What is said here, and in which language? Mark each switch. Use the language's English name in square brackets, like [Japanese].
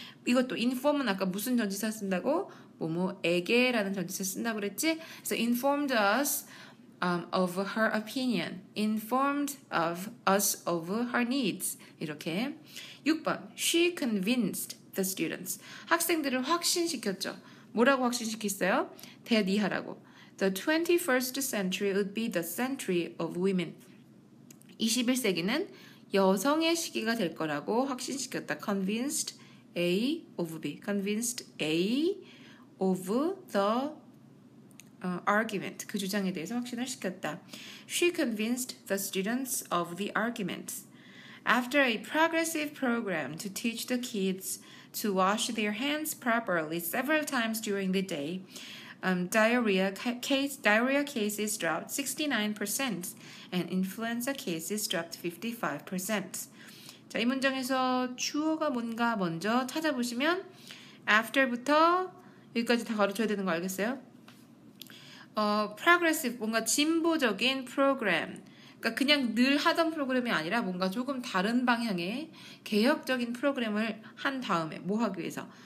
[Korean] 이것도 inform은 아까 무슨 전치사 쓴다고? 뭐뭐에게라는 전치사 쓴다고 그랬지? 그래서 [English] informed us of her opinion, informed of us of her needs. [Korean] 이렇게. [English] 6번 She convinced the students. [Korean] 학생들을 확신시켰죠. 뭐라고 확신시켰어요? 대이하라고. [English] The 21st century would be the century of women. [Korean] 21세기는 여성의 시기가 될 거라고 확신시켰다. [English] Convinced A of B. Convinced A of the argument. [Korean] 그 주장에 대해서 확신을 시켰다. [English] She convinced the students of the arguments. After a progressive program to teach the kids to wash their hands properly several times during the day, diarrhea cases dropped 69% and influenza cases dropped 55%. [Korean] 자, 이 문장에서 주어가 뭔가 먼저 찾아보시면 after부터 여기까지 다 가르쳐야 되는 거 알겠어요? progressive, 뭔가 진보적인 프로그램. 그러니까 그냥 늘 하던 프로그램이 아니라 뭔가 조금 다른 방향의 개혁적인 프로그램을 한 다음에 뭐 하기 위해서?